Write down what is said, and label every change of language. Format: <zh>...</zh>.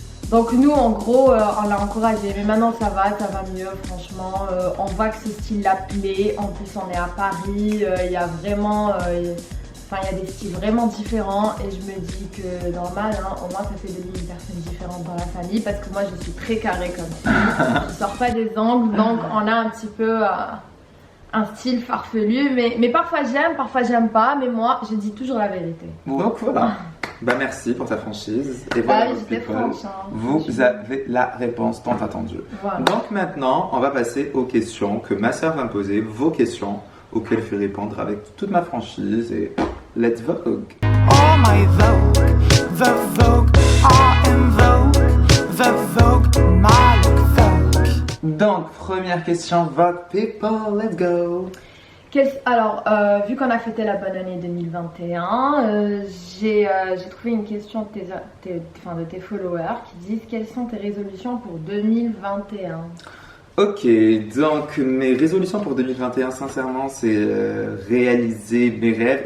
<fr>Donc nous en gros on l'a encouragé, mais maintenant ça va mieux franchement, on voit que ce style la plaît, en plus on est à Paris, il y a vraiment, il y a des styles vraiment différents et je me dis que normal, hein, au moins ça fait de lui une personne différente dans la famille parce que moi je suis très carrée comme ça, je sors pas des angles donc on a un petit peu un style farfelu, mais parfois j'aime pas, mais moi je dis toujours la vérité. Donc voilà. Bah merci pour ta franchise. Et voilà, vous avez la réponse tant attendue. Voilà. Donc maintenant, on va passer aux questions que ma soeur va me poser, vos questions auxquelles je vais répondre avec toute ma franchise et</fr> <en>let's vogue. Oh my vogue, the vogue, I am vogue, the vogue, my vogue.</en> <fr>Donc première question, vogue people, let's go. Alors, vu qu'on a fêté la bonne année 2021, j'ai trouvé une question de tes followers qui disent quelles sont tes résolutions pour 2021? Ok, donc mes résolutions pour 2021, sincèrement, c'est réaliser mes rêves.</fr>